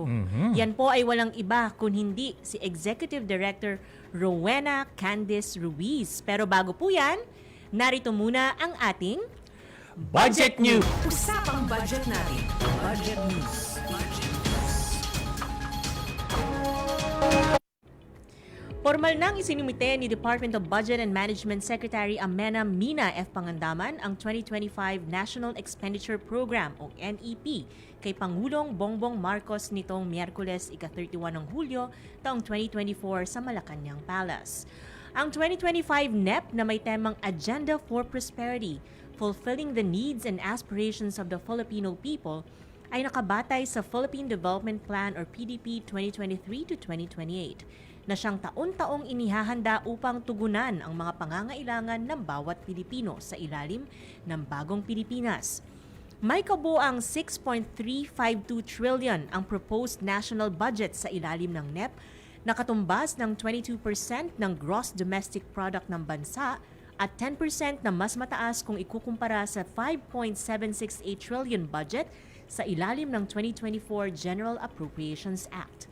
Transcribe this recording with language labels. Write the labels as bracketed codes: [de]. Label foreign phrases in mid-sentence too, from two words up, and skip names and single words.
[tl] Yan po ay walang iba kung hindi si Executive Director Rowena Candice Ruiz. Pero bago po yan, narito muna ang ating Budget News. Usapang budget natin. Budget News. Formal nang isinumite ni Department of Budget and Management Secretary Amena Mina F. Pangandaman ang 2025 National Expenditure Program o NEP kay Pangulong Bongbong Marcos nitong Miyerkules ika-31 ng Hulyo taong 2024 sa Malacanang Palace. Ang 2025 NEP na may temang Agenda for Prosperity, Fulfilling the Needs and Aspirations of the Filipino People ay nakabatay sa Philippine Development Plan or PDP 2023 to 2028 na siyang taon-taong inihahanda upang tugunan ang mga pangangailangan ng bawat Pilipino sa ilalim ng bagong Pilipinas. May kabuang 6.352 trillion ang [en] proposed national budget [tl] sa ilalim ng NEP na katumbas ng 22% ng [en] gross domestic product [tl] ng bansa at 10% na mas mataas kung ikukumpara sa 5.768 trillion budget sa ilalim ng 2024 General Appropriations Act.